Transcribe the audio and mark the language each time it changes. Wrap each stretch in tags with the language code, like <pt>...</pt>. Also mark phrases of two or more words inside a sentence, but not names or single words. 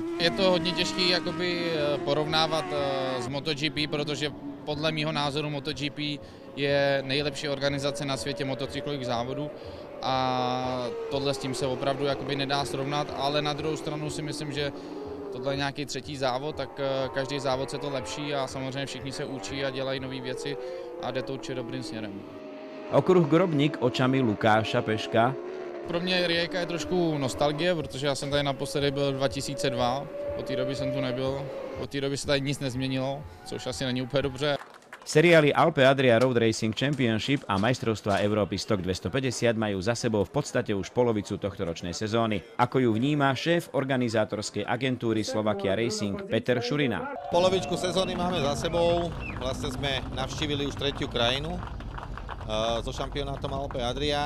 <cs>Je to hodně těžké jakoby porovnávat s MotoGP, protože podle mýho názoru MotoGP je nejlepší organizace na světě motocyklových závodů a tohle s tím se opravdu jakoby nedá srovnat, ale na druhou stranu si myslím, že tohle je nějaký třetí závod, tak každý závod se to lepší a samozřejmě všichni se učí a dělají nové věci a jde to určitě dobrým směrem.</cs> <sk>Okruh Grobník očami Lukáša Peška.</sk> <cs>Pro mě Rijeka je trošku nostalgie, protože já jsem tady naposledy byl 2002, od té doby jsem tu nebyl, od té doby se tady nic nezměnilo, což asi není úplně dobře.</cs> <sk>Seriály Alpe Adria Road Racing Championship a majstrovstvá Európy Stock 250 majú za sebou v podstate už polovicu tohtoročnej sezóny. Ako ju vníma šéf organizátorskej agentúry Slovakia Racing Peter Šurina. Polovičku sezóny máme za sebou, vlastne sme navštívili už 3. krajinu so šampionátom Alpe Adria.</sk>